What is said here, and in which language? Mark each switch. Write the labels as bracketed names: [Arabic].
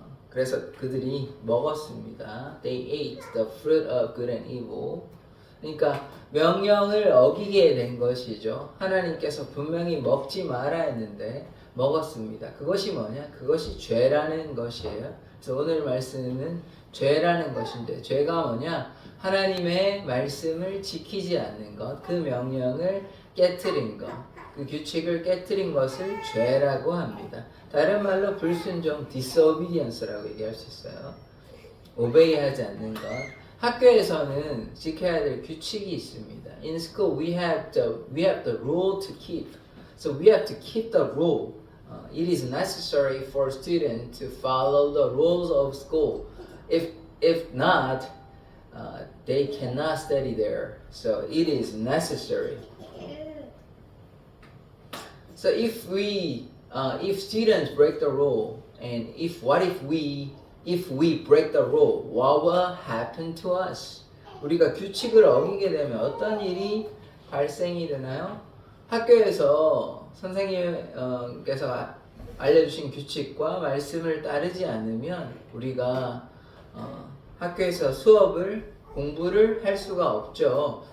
[Korean] 그래서 그들이 먹었습니다. [English] They ate the fruit of good and evil. [Korean] 그러니까 명령을 어기게 된 것이죠. 하나님께서 분명히 먹지 마라 했는데 먹었습니다. 그것이 뭐냐? 그것이 죄라는 것이에요. 그래서 오늘 말씀은 죄라는 것인데 죄가 뭐냐? 하나님의 말씀을 지키지 않는 것, 그 명령을 깨트린 것, 그 규칙을 깨트린 것을 죄라고 합니다. 다른 말로 불순종, disobedience라고 얘기할 수 있어요. 오베이하지 않는 것. 학교에서는 지켜야 될 규칙이 있습니다. [English] In school we have the rule to keep. So we have to keep the rule. It is necessary for students to follow the rules of school. If not, they cannot study there. So it is necessary. So if students break the rule, and if we break the rule, what will happen to us? [Korean] 우리가 규칙을 어기게 되면 어떤 일이 발생이 되나요? 학교에서 선생님께서 알려주신 규칙과 말씀을 따르지 않으면 우리가 학교에서 공부를 할 수가 없죠.